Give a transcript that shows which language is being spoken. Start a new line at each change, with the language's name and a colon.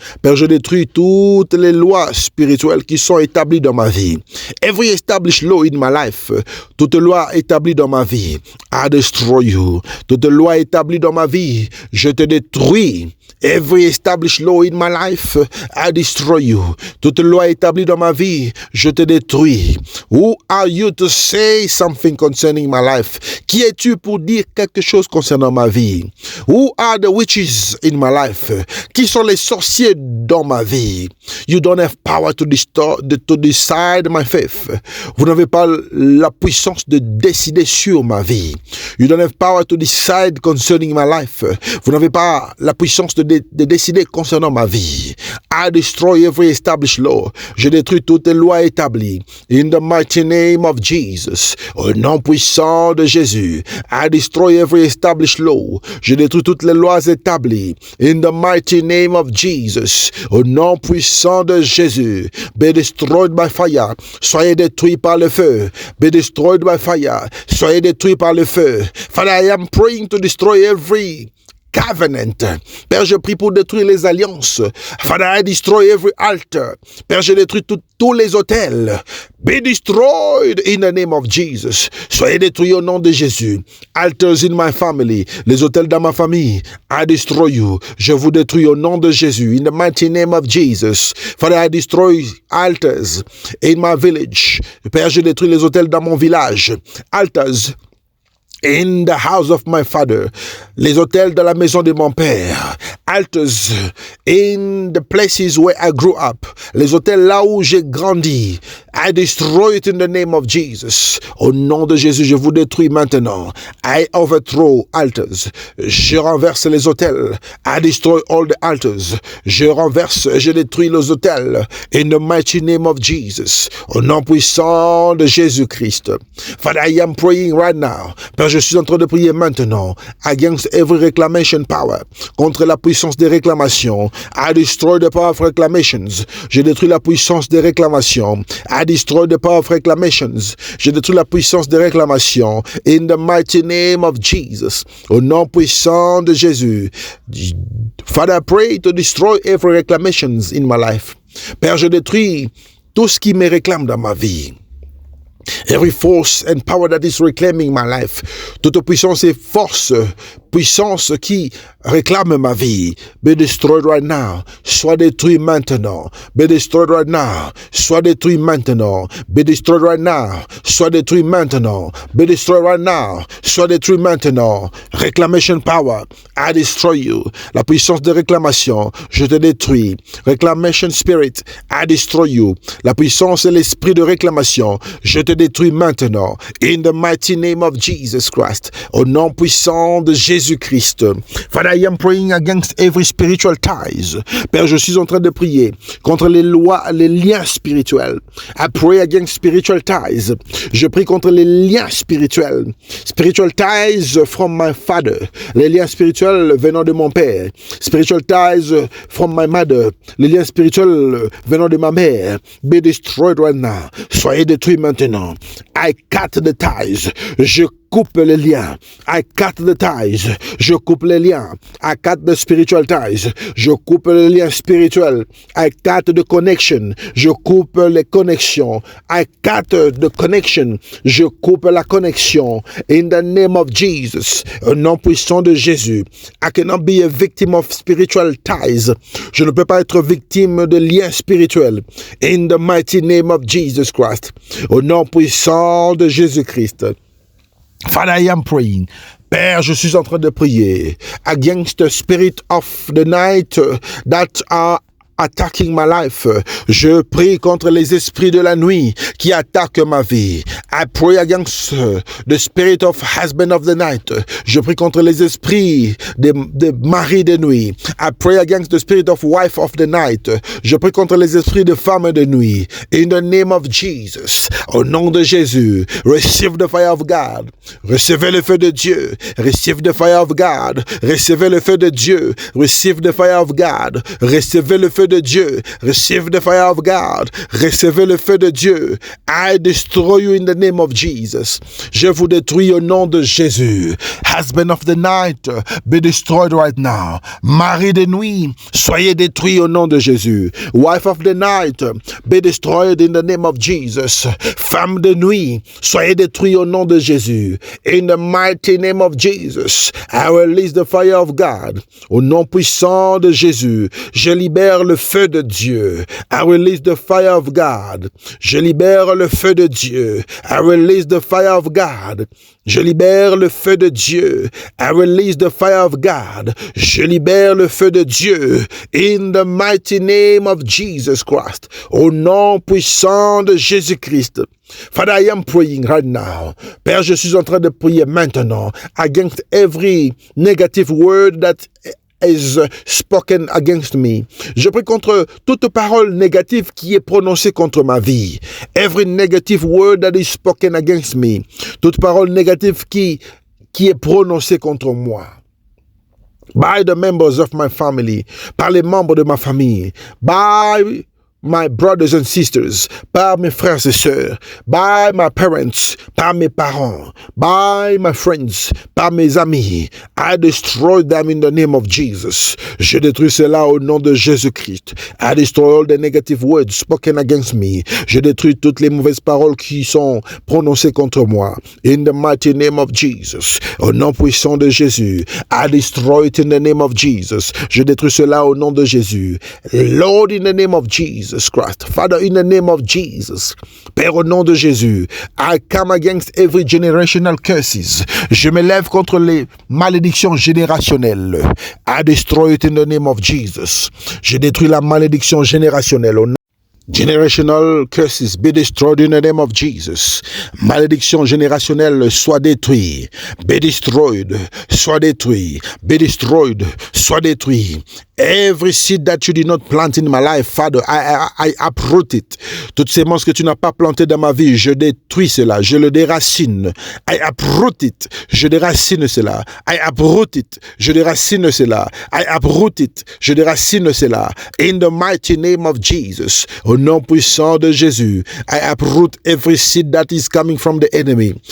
French: Père, je détruis toutes les lois spirituelles qui sont établies dans ma vie.
English: Every established law in my life.
French: Toute loi établie dans ma vie.
English: I destroy you.
French: Toute loi établie dans ma vie. Je te détruis.
English: Every established law in my life, I destroy you.
French: Toute loi établie dans ma vie, je te détruis.
English: Who are you to say something concerning my life?
French: Qui es-tu pour dire quelque chose concernant ma vie?
English: Who are the witches in my life?
French: Qui sont les sorciers dans ma vie?
English: You don't have power to decide my faith.
French: Vous n'avez pas la puissance de décider sur ma vie.
English: You don't have power to decide concerning my life.
French: Vous n'avez pas la puissance de décider concernant ma vie.
English: I destroy every established law.
French: Je détruis toutes les lois établies.
English: In the mighty name of Jesus.
French: Au nom puissant de Jésus.
English: I destroy every established law.
French: Je détruis toutes les lois établies.
English: In the mighty name of Jesus.
French: Au nom puissant de Jésus.
English: Be destroyed by fire.
French: Soyez détruits par le feu.
English: Be destroyed by fire.
French: Soyez détruits par le feu.
English: Father, I am praying to destroy every covenant.
French: Père, je prie pour détruire les alliances.
English: Father, I destroy every altar.
French: Père, je détruis tous les autels.
English: Be destroyed in the name of Jesus.
French: Soyez détruits au nom de Jésus.
English: Altars in my family.
French: Les autels dans ma famille.
English: I destroy you.
French: Je vous détruis au nom de Jésus.
English: In the mighty name of Jesus. Father, I destroy altars in my village.
French: Père, je détruis les autels dans mon village.
English: Altars in the house of my father.
French: Les autels de la maison de mon père.
English: Altars in the places where I grew up.
French: Les autels là où j'ai grandi.
English: I destroy it in the name of Jesus.
French: Au nom de Jésus, je vous détruis maintenant.
English: I overthrow altars.
French: Je renverse les autels.
English: I destroy all the altars.
French: Je renverse, je détruis les autels.
English: In the mighty name of Jesus.
French: Au nom puissant de Jésus-Christ.
English: Father, I am praying right now.
French: Père, je suis en train de prier maintenant.
English: Against every reclamation power.
French: Contre la puissance des réclamations.
English: I destroy the power of reclamations.
French: Je détruis la puissance des réclamations.
English: I destroy the power of reclamations.
French: Je détruis la puissance des réclamations.
English: In the mighty name of Jesus.
French: Au nom puissant de Jésus.
English: Father, I pray to destroy every reclamations in my life.
French: Père, je détruis tout ce qui me réclame dans ma vie.
English: Every force and power that is reclaiming my life.
French: Toute puissance et force, puissance qui réclame ma vie.
English: Be destroyed right now.
French: Sois détruit maintenant.
English: Be destroyed right now.
French: Sois détruit maintenant.
English: Be destroyed right now.
French: Sois détruit maintenant.
English: Be destroyed right now.
French: Sois détruit maintenant.
English: Reclamation power. I destroy you.
French: La puissance de réclamation. Je te détruis.
English: Reclamation spirit. I destroy you.
French: La puissance et l'esprit de réclamation. Je te détruis maintenant.
English: In the mighty name of Jesus Christ.
French: Au nom puissant de Jésus-Christ.
English: Father, I am praying against every spiritual ties.
French: Père, je suis en train de prier contre les lois, les liens spirituels.
English: I pray against spiritual ties.
French: Je prie contre les liens spirituels.
English: Spiritual ties from my father.
French: Les liens spirituels venant de mon père.
English: Spiritual ties from my mother.
French: Les liens spirituels venant de ma mère.
English: Be destroyed right now.
French: Soyez détruits maintenant.
English: I cut the ties.
French: Je coupe les liens.
English: I cut the ties.
French: Je coupe les liens.
English: I cut the spiritual ties.
French: Je coupe les liens spirituels.
English: I cut the connection.
French: Je coupe les connexions.
English: I cut the connection.
French: Je coupe la connexion.
English: In the name of Jesus.
French: Au nom puissant de Jésus.
English: I cannot be a victim of spiritual ties.
French: Je ne peux pas être victime de liens spirituels.
English: In the mighty name of Jesus Christ.
French: Au nom puissant de Jésus-Christ.
English: Father, I am praying.
French: Père, je suis en train de prier
English: against the spirit of the night that are attacking my life.
French: Je prie contre les esprits de la nuit qui attaquent ma vie.
English: I pray against the spirit of husband of the night.
French: Je prie contre les esprits des maris de nuit.
English: I pray against the spirit of wife of the night.
French: Je prie contre les esprits de femmes de nuit.
English: In the name of Jesus.
French: Au nom de Jésus.
English: Receive the fire of God.
French: Recevez le feu de Dieu.
English: Receive the fire of God.
French: Recevez le feu de Dieu.
English: Receive the fire of God.
French: Recevez le feu de Dieu.
English: Receive the fire of God.
French: Recevez le feu de Dieu.
English: I destroy you in the name of Jesus.
French: Je vous détruis au nom de Jésus.
English: Husband of the night, be destroyed right now.
French: Mari de nuit, soyez détruits au nom de Jésus.
English: Wife of the night, be destroyed in the name of Jesus.
French: Femme de nuit, soyez détruits au nom de Jésus.
English: In the mighty name of Jesus, I release the fire of God.
French: Au nom puissant de Jésus, je libère le feu de Dieu.
English: I release the fire of God.
French: Je libère le feu de Dieu.
English: I release the fire of God.
French: Je libère le feu de Dieu.
English: I release the fire of God.
French: Je libère le feu de Dieu.
English: In the mighty name of Jesus Christ.
French: Au nom puissant de Jésus-Christ.
English: Father, I am praying right now.
French: Père, je suis en train de prier maintenant
English: against every negative word that is spoken against me.
French: Je prie contre toute parole négative qui est prononcée contre ma vie.
English: Every negative word that is spoken against me.
French: Toute parole négative qui est prononcée contre moi.
English: By the members of my family.
French: Par les membres de ma famille.
English: By my brothers and sisters,
French: par mes frères et sœurs,
English: by my parents,
French: par mes parents,
English: by my friends,
French: par mes amis.
English: I destroy them in the name of Jesus.
French: Je détruis cela au nom de Jésus-Christ.
English: I destroy all the negative words spoken against me.
French: Je détruis toutes les mauvaises paroles qui sont prononcées contre moi.
English: In the mighty name of Jesus.
French: Au nom puissant de Jésus.
English: I destroy it in the name of Jesus.
French: Je détruis cela au nom de Jésus.
English: Lord, in the name of Jesus Christ. Father, in the name of Jesus.
French: Père, au nom de Jésus.
English: I come against every generational curses.
French: Je me lève contre les malédictions générationnelles.
English: I destroy it in the name of Jesus.
French: Je détruis la malédiction générationnelle au nom.
English: Generational curses be destroyed in the name of Jesus.
French: Malédiction générationnelle soit détruite.
English: Be destroyed.
French: Soit détruit.
English: Be destroyed. Soit détruit. Every seed that you did not plant in my life, Father, I uproot it.
French: Toutes ces semences que tu n'as pas plantées dans ma vie, je détruis cela, je le déracine.
English: I uproot it.
French: Je déracine cela.
English: I uproot it.
French: Je déracine cela.
English: I uproot it. Je déracine cela. In the mighty name of Jesus. Au
French: Au nom puissant de Jésus,
English: I uproot every seed that is coming from the enemy.